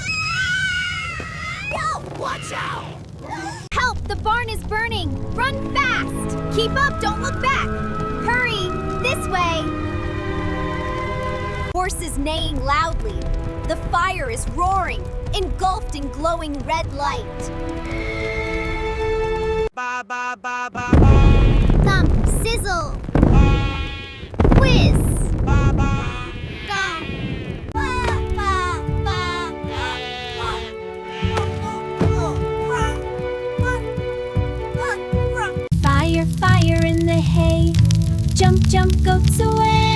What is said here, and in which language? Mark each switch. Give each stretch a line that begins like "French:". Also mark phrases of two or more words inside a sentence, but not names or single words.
English: Help! Watch out! Help! The barn is burning! Run fast! Keep up! Don't look back! Hurry! This way! Horses neighing loudly. The fire is roaring, engulfed in glowing red light. Ba ba ba ba ba. Thump, sizzle. Whiz. Ba ba. Gum. Ba ba ba. Fire, fire in the hay. Jump, jump, goats away.